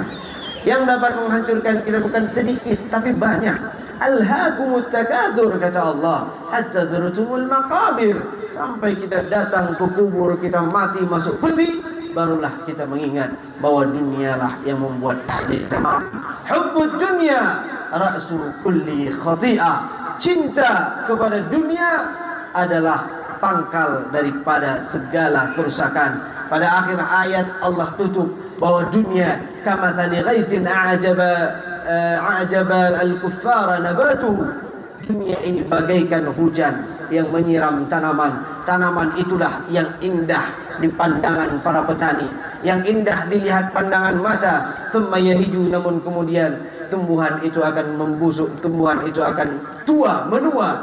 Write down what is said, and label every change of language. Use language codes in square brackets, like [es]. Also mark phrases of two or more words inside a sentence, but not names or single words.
[id] Yang dapat menghancurkan kita bukan sedikit tapi banyak. [ar] ألهاكم التكاثر, [id] kata Allah, [ar] حتى زرتم المقابر, [id] sampai kita datang ke kubur, kita mati masuk peti, barulah kita mengingat bahwa dunialah yang membuat kita mati. [ar] حب الدنيا رأس كل خطيئة. [id] Cinta kepada dunia adalah pangkal daripada segala kerusakan. Pada akhir ayat Allah tutup bahwa dunia [ar] كمثل غيث أعجب الكفار نباته. [id] Dunia ini bagaikan hujan yang menyiram tanaman. Tanaman itulah yang indah di pandangan para petani, yang indah dilihat pandangan mata. [ar] ثم يهيج, [id] namun kemudian tumbuhan itu akan membusuk, tumbuhan itu akan tua, menua.